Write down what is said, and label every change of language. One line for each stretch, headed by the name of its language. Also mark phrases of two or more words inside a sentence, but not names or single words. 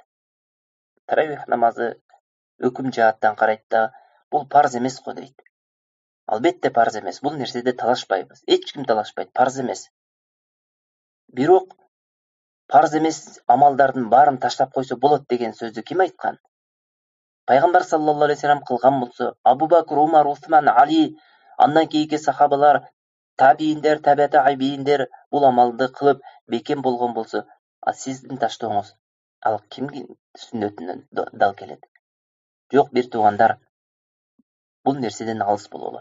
Kyrgyz: Таравих намазы өкүм жааттан карайт да, бул парз эмес го дейт. Албетте парз эмес, бул нерседе талашпайбыз. Эч ким талашпайт, парз эмес. Бирок парз эмес амалдардын баарын таштап койсо болот деген сөздү ким айткан? Пайгамбар
Arabic: صلى الله عليه وسلم
Kyrgyz: кылган болсо, Абу Бакр, Умар, Усман, Али, андан кийинки сахабалар, табийиндер, табииндер бул амалды кылып бекем болгон болсо, сиздин таштооңуз ал кимдин сүннөтүнөн дал келет? Жок, бир туугандар, бул нерседен алыс бололу.